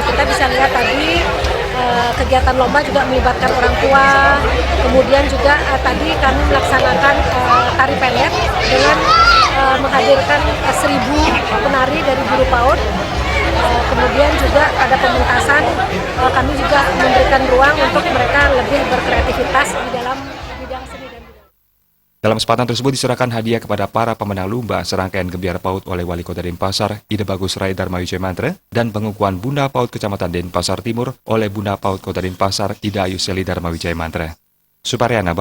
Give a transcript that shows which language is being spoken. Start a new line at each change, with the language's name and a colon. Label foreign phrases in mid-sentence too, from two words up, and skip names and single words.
Indonesian: Kita bisa lihat tadi kegiatan lomba juga melibatkan orang tua, kemudian juga tadi kami melaksanakan tari pendet dengan menghadirkan 1.000 penari dari guru PAUD. Kemudian juga ada pementasan, kami juga memberikan ruang untuk mereka lebih berkreativitas di dalam bidang seni dan budaya. Dalam kesempatan tersebut diserahkan hadiah kepada para pemenang lomba serangkaian Gebiar PAUD oleh Wali Kota Denpasar, Ida Bagus Rai Dharma Wijaya Mantra, dan pengukuhan Bunda PAUD Kecamatan Denpasar Timur oleh Bunda PAUD Kota Denpasar, Ida Ayu Seli Dharma Wijaya Mantra. Supariana